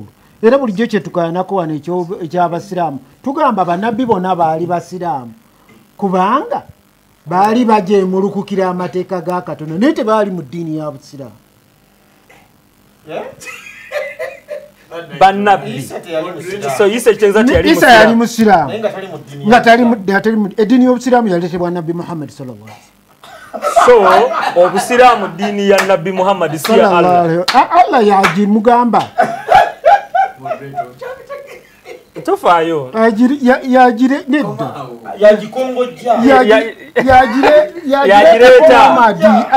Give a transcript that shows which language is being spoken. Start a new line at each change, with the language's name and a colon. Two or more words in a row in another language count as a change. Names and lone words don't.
Ganda: Era bulijjo kye tukayanako wano eky'abasiraamu tugamba bannabbi bonna baali basiraamu kubanga baali bajeemulukukira amateeka ga Katonda naye tebaali mu ddiini ya busiraamu. Bannabbi so Isa yali musiraamu nga tali mu eddiini y'obusiraamu yaleetebwa Nabbi Muhammad
Arabic: صلى الله عليه وسلم.
Ganda: So obusiraamu ddiini ya Nabbi Muhammad si ya Allah. Allah yagimugamba tofaayo yagire nedda yagireeta